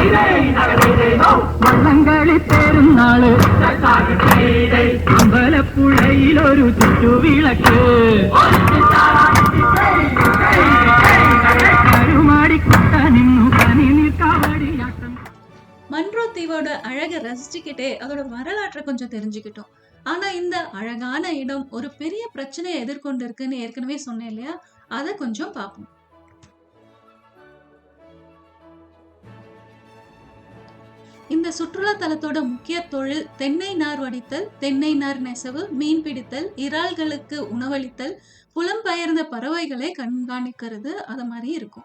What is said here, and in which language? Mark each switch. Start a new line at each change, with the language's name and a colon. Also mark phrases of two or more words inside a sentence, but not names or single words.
Malayalam: വള്ളംകളി പെരുന്നാള് അമ്പലപ്പുഴയിലൊരു ചുറ്റുവിളക്ക് കരുമാടിക്കുട്ട നിന്നു കനി നിൽക്കാവടിയാട്ടം.
Tamil: மன்ரோ தீவோட அழகை ரசிச்சுக்கிட்டே அதோட வரலாற்றை கொஞ்சம் தெரிஞ்சுக்கிட்டோம். ஆனா இந்த அழகான இடம் ஒரு பெரிய பிரச்சனையை எதிர்கொண்டு இருக்குன்னு ஏற்கனவே சொன்னேன் இல்லையா? அதை கொஞ்சம் பார்ப்போம். இந்த சுற்றுலா தலத்தோட முக்கிய தொழில் தென்னை நார் வடித்தல், தென்னை நார் நெசவு, மீன் பிடித்தல், இறால்களுக்கு உணவளித்தல், புலம்பெயர்ந்த பறவைகளை கண்காணிக்கிறது அது மாதிரி இருக்கும்.